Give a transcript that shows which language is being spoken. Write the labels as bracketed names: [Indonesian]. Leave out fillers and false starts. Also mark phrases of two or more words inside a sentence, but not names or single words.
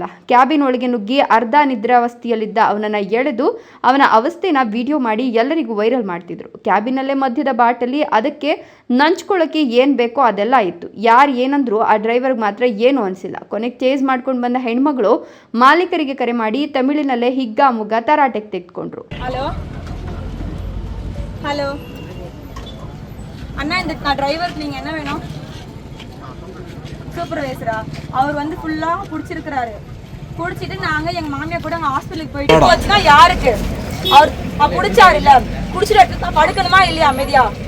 [Kannada] ಕ್ಯಾಬಿನ್ ಒಳಗೆ ನುಗ್ಗಿ ಅರ್ಧ ನಿದ್ರಾವಸ್ಥೆಯಲ್ಲಿದ್ದ ಅವನನ್ನು ಎಳೆದು ಅವನ ಅವಸ್ಥೆನ ವಿಡಿಯೋ ಮಾಡಿ ಎಲ್ಲರಿಗೂ ವೈರಲ್ ಮಾಡ್ತಿದ್ರು. ಕ್ಯಾಬಿನಲ್ಲೇ ಮಧ್ಯದ ಬಾಟಲಿ, ಅದಕ್ಕೆ ನಂಚ್ಕೊಳ್ಳೋಕ್ಕೆ ಏನು ಬೇಕೋ ಅದೆಲ್ಲ ಇತ್ತು. ಯಾರು ಏನಂದ್ರು ಆ ಡ್ರೈವರ್ಗೆ ಮಾತ್ರ ಏನೂ ಅನಿಸಿಲ್ಲ. ಕೊನೆಗೆ ಚೇಸ್ ಮಾಡ್ಕೊಂಡು ಬಂದ ಹೆಣ್ಮಗಳು ಮಾಲೀಕರಿಗೆ ಕರೆ ಮಾಡಿ ತಮಿಳಿನಲ್ಲೇ ಹಿಗ್ಗಾಮುಗ್ಗಾ ತರಾಟೆಗೆ ತೆಗೆದುಕೊಂಡ್ರು. [Tamil] ஹலோ அண்ணா, இந்த டிரைவருக்கு நீங்கள் என்ன வேணும்? சூப்பர்வைசரா? அவர் வந்து ஃபுல்லாக பிடிச்சிருக்கிறாரு. பிடிச்சிட்டு நாங்கள் எங்கள் மாமியார் கூட அங்கே ஹாஸ்பிட்டலுக்கு போயிட்டு போச்சுன்னா யாருக்கு? அவர் பிடிச்சாரு இல்லை, பிடிச்சிட்டு எடுத்து படுக்கணுமா இல்லையா அமைதியா?